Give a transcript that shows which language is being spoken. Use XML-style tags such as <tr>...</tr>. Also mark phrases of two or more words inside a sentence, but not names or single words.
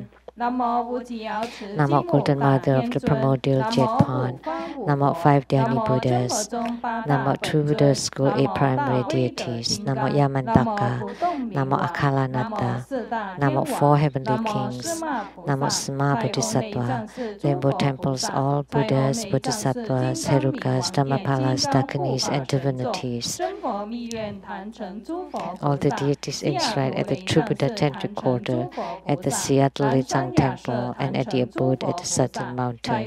<en>Namo Golden Mother of the Primordial Jet Pond. Namo 5 Dhyani Buddhas. Namo True Buddha School 8 Primary Deities. Namo Yamantaka. Namo Akalanata. Namo 4 Heavenly Kings. Namo Sama Bodhisattva. Rainbow Temples, all Buddhas, Bodhisattvas, Herukas, Dhammapalas, Cantonese, and divinities. All the deities enshrined at the True Buddha Tantric Quarter, at the Seattle Lian-Sheng Temple, and at the abode at a certain mountain.</en>